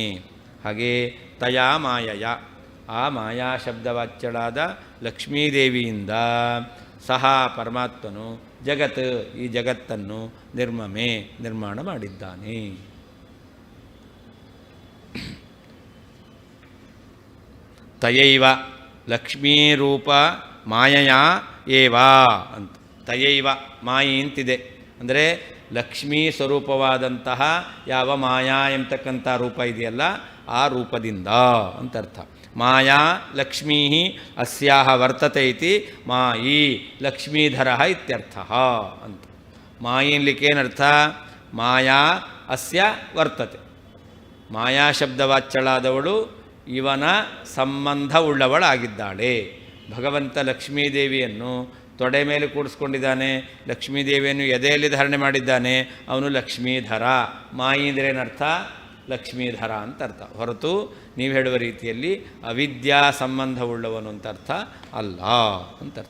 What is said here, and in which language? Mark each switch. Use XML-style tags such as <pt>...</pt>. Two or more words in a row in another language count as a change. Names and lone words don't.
<kn>ಹಾಗೇ</kn> <sa>ತಯಾ ಮಾಯಯ</sa> <kn>ಆ ಮಾಯಾ ಶಬ್ದವಾಚ್ಯಳಾದ ಲಕ್ಷ್ಮೀದೇವಿಯಿಂದ ಸಹ ಪರಮಾತ್ಮನು ಈ ಜಗತ್ತನ್ನು ನಿರ್ಮಾಣ ಮಾಡಿದ್ದಾನೆ.</kn> <sa>ತಯೈವ ಲಕ್ಷ್ಮೀರೂಪ ಮಾಯಯ ಏವ ಅಂತ. ತಯೈವ ಮಾಯಿ</sa> <kn>ಅಂತಿದೆ ಅಂದರೆ ಲಕ್ಷ್ಮೀ ಸ್ವರೂಪವಾದಂತಹ ಯಾವ ಮಾಯಾ ಎಂಬತಕ್ಕಂಥ ರೂಪ ಇದೆಯಲ್ಲ ಆ ರೂಪದಿಂದ ಅಂತರ್ಥ.</kn> <sa>ಮಾಯಾ ಲಕ್ಷ್ಮೀ ಅಸ್ಯಾಹ ವರ್ತತೆ ಇತಿ ಮಾಯಿ ಲಕ್ಷ್ಮೀಧರ ಇತ್ಯರ್ಥ ಅಂತ.</sa> <kn>ಮಾಯಿ ಅನ್ಲಿಕ್ಕೇನರ್ಥ?</kn> <sa>ಮಾಯಾ ಅಸ್ಯ ವರ್ತತೆ,</sa> <kn>ಮಾಯಾ ಶಬ್ದವಾಚ್ಯಳಾದವಳು ಇವನ ಸಂಬಂಧವುಳ್ಳವಳಾಗಿದ್ದಾಳೆ. ಭಗವಂತ ಲಕ್ಷ್ಮೀದೇವಿಯನ್ನು ತೊಡೆ ಮೇಲೆ ಕೂಡಿಸ್ಕೊಂಡಿದ್ದಾನೆ, ಲಕ್ಷ್ಮೀದೇವಿಯನ್ನು ಎದೆಯಲ್ಲಿ ಧಾರಣೆ ಮಾಡಿದ್ದಾನೆ. ಅವನು ಲಕ್ಷ್ಮೀಧರ. ಮಾಯಿ ಅಂದ್ರೇನರ್ಥ? ಲಕ್ಷ್ಮೀಧರ ಅಂತ ಅರ್ಥ, ಹೊರತು ನೀವು ಹೇಳುವ ರೀತಿಯಲ್ಲಿ ಅವಿದ್ಯಾ ಸಂಬಂಧವುಳ್ಳವನು ಅಂತ ಅರ್ಥ ಅಲ್ಲ ಅಂತರ್ಥ.</kn>